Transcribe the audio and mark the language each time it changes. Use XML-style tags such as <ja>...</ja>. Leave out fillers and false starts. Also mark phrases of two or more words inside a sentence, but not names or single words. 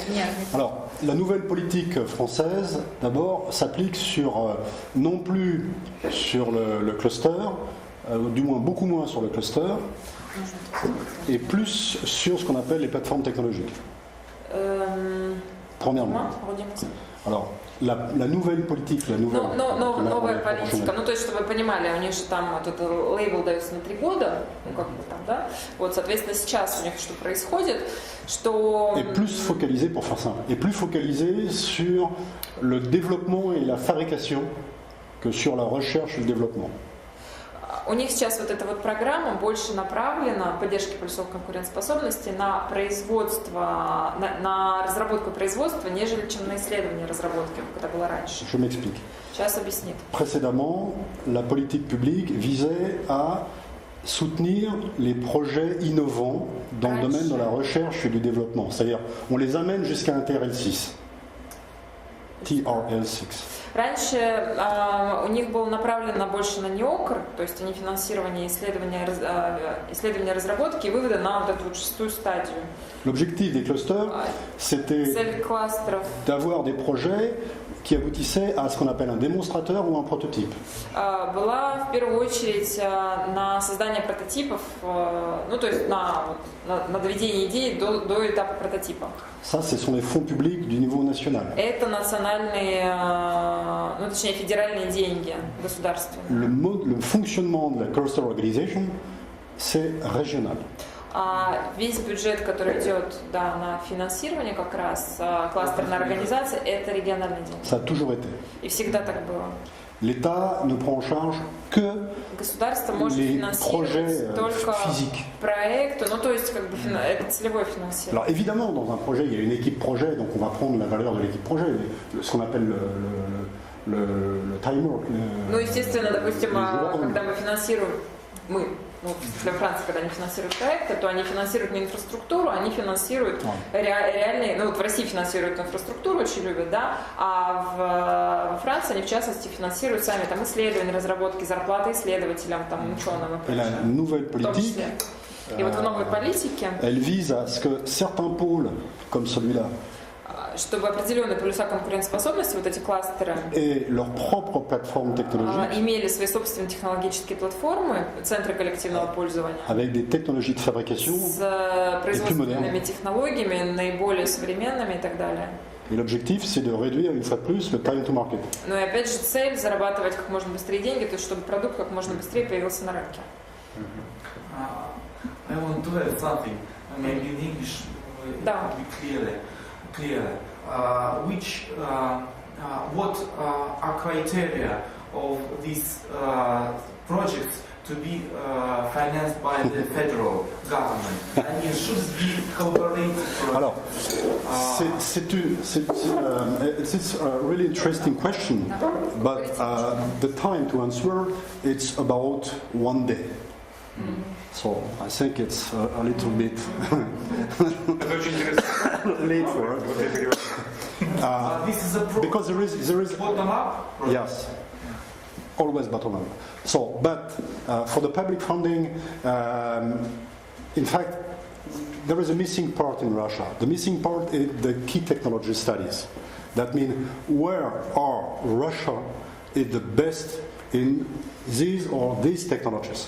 <fr>Alors, la nouvelle politique française, d'abord, s'applique sur, non plus sur le cluster, du moins beaucoup moins sur le cluster, et plus sur ce qu'on appelle les plateformes technologiques. Premièrement. Alors, la nouvelle politique,</fr> <ru>новая политика. Ну, то есть, чтобы вы понимали, у них же там вот этот лейбл дается на 3 года, ну, как бы там, да? Вот, соответственно, сейчас у них что происходит, что...</ru> <fr>Et plus focalisé, pour faire simple, et plus focalisé sur le développement et la fabrication que sur la recherche et le développement.</fr> <ru>У них сейчас вот эта вот программа больше направлена поддержки пульсовой конкурентоспособности на производство, на разработку производства, нежели чем на исследование разработки, как это было раньше.</ru> <fr>Je m'explique.</fr> <ru>Сейчас объяснит.</ru> <fr>Précédemment, la politique publique visait à soutenir les projets innovants dans le domaine de la recherche et du développement. C'est-à-dire, on les amène jusqu'à un TRL6. TRL6.</fr> <ru>Раньше у них было направлено больше на НИОКР, то есть они финансирование исследования разработки и вывода на вот эту вот 6-ю стадию.</ru> <fr>L'objectif des clusters, c'était</fr> <ru>Цель кластеров</ru> <fr>d'avoir des projets qui aboutissaient à ce qu'on appelle un démonstrateur ou un prototype.</fr> <ru>была в первую очередь на создание прототипов, ну то есть на доведение идеи до этапа прототипа.</ru> <fr>Ça, ce sont les fonds publics du niveau national.</fr> <ru>Это национальные, ну точнее федеральные деньги государственные.</ru> <fr>Le fonctionnement de la</fr> <en>cluster organization,</en> <fr>c'est régional.</fr> <ru>А весь бюджет, который идет на финансирование как раз кластерной организации, это региональные деньги.</ru> <fr>Ça a toujours été.</fr> <ru>И всегда так было.</ru> <fr>L'État ne prend en charge que</fr> <ru>Государство может</ru> <fr>les</fr> <ru>финансировать</ru> <fr>projets</fr> <ru>только</ru> <fr>physiques.</fr> <ru>проекты, ну то есть как бы это целевое финансирование.</ru> <fr>Alors évidemment, dans un projet, il y a une équipe projet, donc on va prendre la valeur de l'équipe projet, ce qu'on appelle le timer.</fr> <ru>Ну естественно, допустим, когда мы финансируем, ну, для Франции, когда они финансируют проекты, то они финансируют не инфраструктуру, они финансируют реальные, ну вот в России финансируют инфраструктуру, очень любят, да, а во Франции они в частности финансируют сами там исследования, разработки, зарплаты исследователям, там ученым и прочее.</ru> <fr>La nouvelle</fr> <ru>В том</ru> <fr>politique,</fr> <ru>числе. И вот в новой политике,</ru> <fr>elle vise à ce que certains pôles, comme celui-là,</fr> <ru>чтобы определенные полюса конкурентоспособности, вот эти кластеры,</ru> <fr>et leur propre plateforme technologique,</fr> <ru>имели свои собственные технологические платформы, центры коллективного пользования,</ru> <fr>avec des technologies de fabrication,</fr> <ru>с производственными технологиями, наиболее современными и так далее.</ru> <fr>et l'objectif c'est de réduire une fois de plus le</fr> <en>time to market.</en> <ru>Ну и опять же цель зарабатывать как можно быстрее деньги, то есть чтобы продукт как можно быстрее появился на рынке.</ru> <en>I want to add something, maybe in English,</en> <ru>Да.</ru> <en>clear. What are criteria of these projects to be financed by the federal government. I mean, should be collaborated. Alors, it's a really interesting question, but the time to answer, it's about 1 day. So I think it's a little bit</en> <ru>Это очень интересно.</ru> <en>late for it. This is a Because there is bottom up. yes, always bottom up. So, but for the public funding, in fact, there is a missing part in Russia. The missing part is the key technology studies. That means where are Russia is the best in these or these technologies.</en>